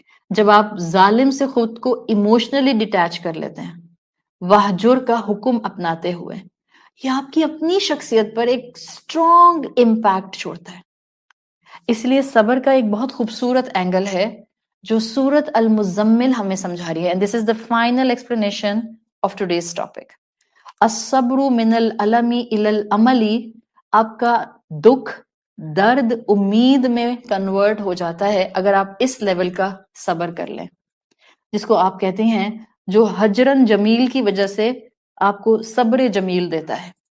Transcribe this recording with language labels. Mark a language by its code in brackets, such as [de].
[ur] جب آپ ظالم سے خود کو ایموشنلی ڈیٹیچ کر لیتے ہیں وحجر کا حکم اپناتے ہوئے، یہ آپ کی اپنی شخصیت پر ایک اسٹرانگ امپیکٹ چھوڑتا ہے. اس لیے صبر کا ایک بہت خوبصورت اینگل ہے جو سورت المزمل ہمیں سمجھا رہی ہے. [en] and this is the final explanation of today's topic. [ar] الصبر من العلم الى العمل، [ur] آپ کا دکھ درد امید میں کنورٹ ہو جاتا ہے اگر آپ اس لیول کا صبر کر لیں، جس کو آپ کہتے ہیں جو حجرن جمیل کی وجہ سے آپ کو صبر جمیل دیتا ہے.